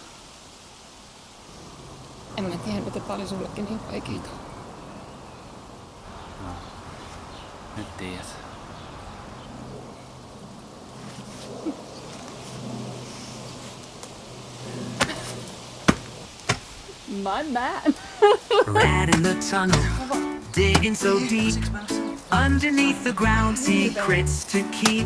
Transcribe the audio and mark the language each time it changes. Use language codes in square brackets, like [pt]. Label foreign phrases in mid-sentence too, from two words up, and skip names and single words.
[fi] En mä tiedä, että tää oli sullekin niin vaikeeta. No. Nyt tiedät. [en] My bad. Rat in the tunnel, digging so deep. Underneath the ground, secrets to keep.